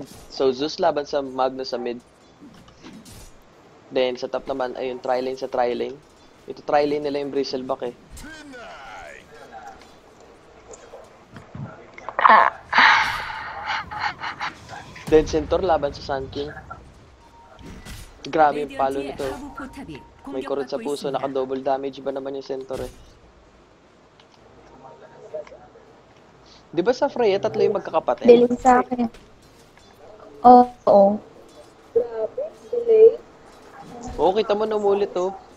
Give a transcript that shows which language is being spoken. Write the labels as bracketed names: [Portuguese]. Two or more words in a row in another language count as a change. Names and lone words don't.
[Filipino] So, Zeus laban sa Magnus sa mid. Then, sa top naman, ayun, tri-lane sa tri-lane. Ito, tri-lane nila yung Bristleback eh. Then, Centaur laban sa Sand King. Grabe yung palo [Korean] 레디언트의 [Filipino] nito. [Korean] 하부 포탑이 [Filipino] May kurot sa [Korean] 공격받고 [Filipino] puso, [Korean] 있습니다. [Filipino] naka- [English] double damage [Filipino] ba naman yung Centaur eh. Di ba sa Freya, tatlo yung magkakapatid? Delay sa akin. Oo. Oo, kita mo na umulit, oh.